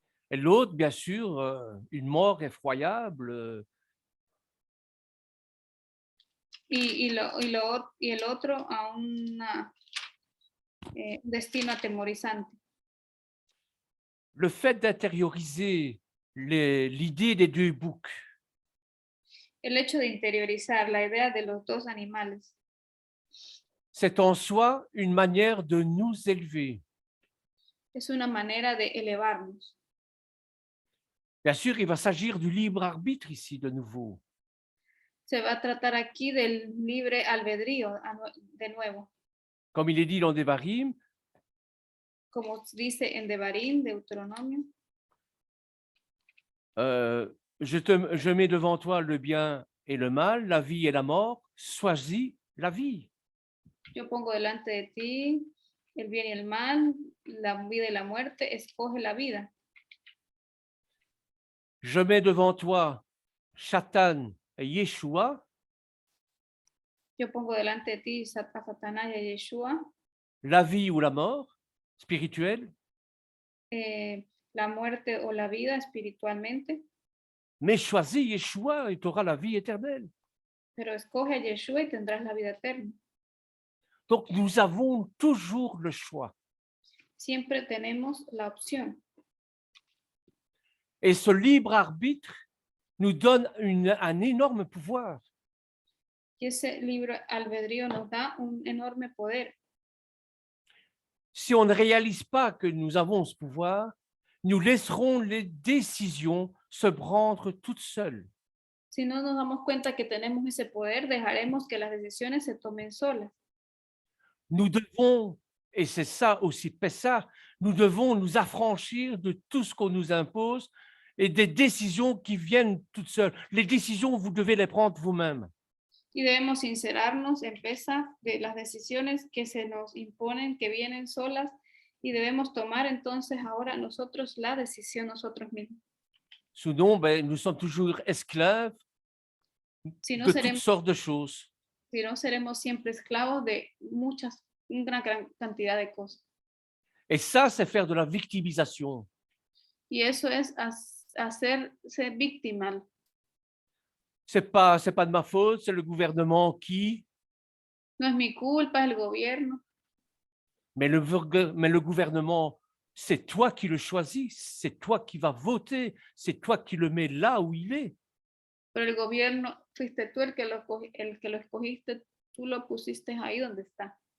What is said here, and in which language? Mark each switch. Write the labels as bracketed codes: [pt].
[fr] Et l'autre, bien sûr, une mort effroyable. [es] y el otro a un destino atemorizante. [fr] Le fait d'intérioriser l'idée des deux boucs, [es] El hecho de interiorizar la idea de los dos animales [fr] c'est en soi une manière de nous élever. [es] es una manera de elevarnos. [fr] Bien sûr, il va s'agir du libre arbitre ici de nouveau. [es] Se va a tratar aquí del libre albedrío de nuevo, [fr] Comme il est dit dans Devarim, [es] como dice en Devarim, Deuteronomio. [fr] je mets devant toi le bien et le mal, la vie et la mort, choisis la vie. [es] Yo pongo delante de ti el bien y el mal, la vida y la muerte, escoge la vida. [fr] Je mets devant toi Satan et Yeshua, [es] Yo pongo delante de ti a Satanás y a Yeshua, [fr] la vie ou la mort spirituelle, [es] la muerte o la vida espiritualmente, [fr] mais choisis Yeshua et tu auras la vie éternelle. [es] pero escoge a Yeshua y tendrás la vida eterna. [fr] Donc, nous avons toujours le choix. [es] Siempre tenemos la opción. [fr] Et ce libre arbitre nous donne un énorme pouvoir. [es] Y ese libre albedrío nos da un enorme poder. [fr] Si on ne réalise pas que nous avons ce pouvoir, nous laisserons les décisions se prendre toutes seules. [es] Si no nos damos cuenta que tenemos ese poder, dejaremos que las decisiones se tomen solas. [fr] Nous devons, et c'est ça aussi Pessah, nous devons nous affranchir de tout ce qu'on nous impose et des décisions qui viennent toutes seules. Les décisions, vous devez les prendre vous-même. [es] Y debemos sincerarnos en Pesaj de las decisiones que se nos imponen, que vienen solas, y debemos tomar entonces ahora nosotros la decisión nosotros mismos. [fr] Sinon, nous sommes toujours esclaves [es] Si no, [fr] de toutes sortes de choses. [es] Si no, seremos siempre esclavos de una gran cantidad de cosas. [fr] Et ça, c'est faire de la victimisation. [es] Y eso es hacerse víctima. [fr] C'est pas de ma faute, c'est le gouvernement qui. [es] No es mi culpa, es el gobierno. [fr] Mais le gouvernement, c'est toi qui le choisis, c'est toi qui vas voter, c'est toi qui le mets là où il est. [es] Pero el gobierno, fuiste tú el que lo escogiste, tú lo pusiste ahí donde está.